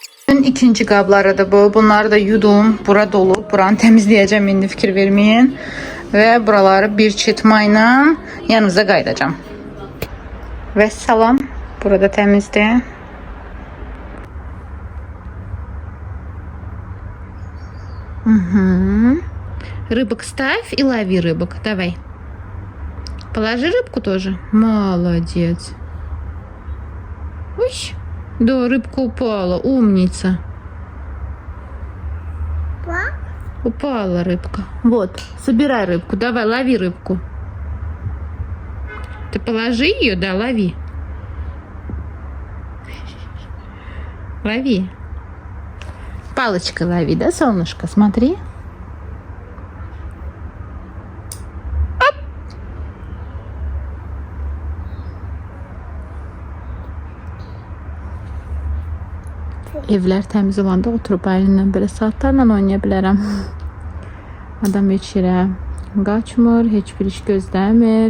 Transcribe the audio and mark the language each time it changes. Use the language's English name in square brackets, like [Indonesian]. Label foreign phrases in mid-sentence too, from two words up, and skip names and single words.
[Azerbaijani] İkinci qablarıdır bu. Bunları da yudum. Bura dolu. Buranı təmizləyəcəm. İndi fikir verməyin. Və buraları bir çırpma ilə yanınıza qayıdacağım. Və salam. Burada təmizdir. [Russian] Рыбок ставь и лови рыбок. Давай. Положи рыбку тоже. Молодец. Ой, да, рыбка упала. Умница. Упала рыбка. Вот, собирай рыбку. Давай, лови рыбку. Ты положи ее, да, лови. Лови. Палочкой лови, да, солнышко? Смотри. Оп! [Azerbaijani] Evlər təmiz olanda oturub əlindən belə saatlarla oynaya bilərəm. Adam heç yerə qaçmır, heç bir iş gözləmir.